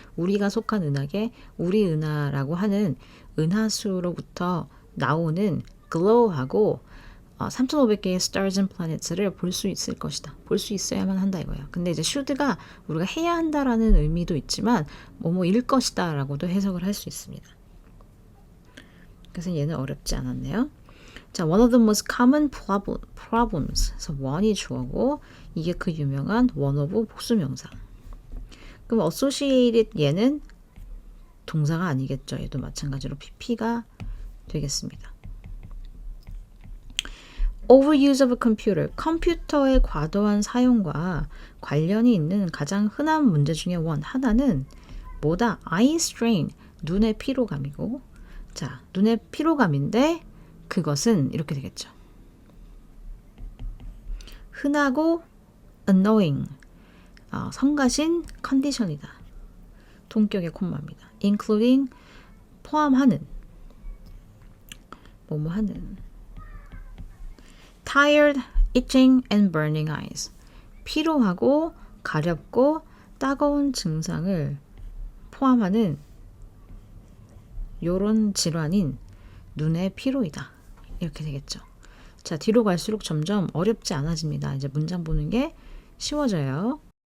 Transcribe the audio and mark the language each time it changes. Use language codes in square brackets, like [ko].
[ko] 우리가 속한 은하계, 우리 은하라고 하는 은하수로부터 나오는 glow하고 3,500개의 [en] stars and planets [ko] 를 볼 수 있을 것이다. 볼 수 있어야만 한다 이거예요. 근데 이제 should가 우리가 해야 한다라는 의미도 있지만 뭐뭐일 것이다 라고도 해석을 할 수 있습니다. 그래서 얘는 어렵지 않았네요. [en] 자, one of the most common problems. [ko] 그래서 one이 주어고 이게 그 유명한 [en] one of [ko] 복수명사. 그럼 associated 얘는 동사가 아니겠죠. 얘도 마찬가지로 PP가 되겠습니다. [en] Overuse of a computer. [ko] 컴퓨터의 과도한 사용과 관련이 있는 가장 흔한 문제 중에 하나는 뭐다? [en] eye strain. [ko] 눈의 피로감이고 자, 눈의 피로감인데 그것은 이렇게 되겠죠. 흔하고 annoying. 성가신 컨디션이다. 동격의 콤마입니다. [en] including [ko] 포함하는 뭐뭐하는 [en] tired, itching and burning eyes. [ko] 피로하고 가렵고 따가운 증상을 포함하는 요런 질환인 눈의 피로이다. 이렇게 되겠죠. 자, 뒤로 갈수록 점점 어렵지 않아집니다. 이제 문장 보는 게 쉬워져요.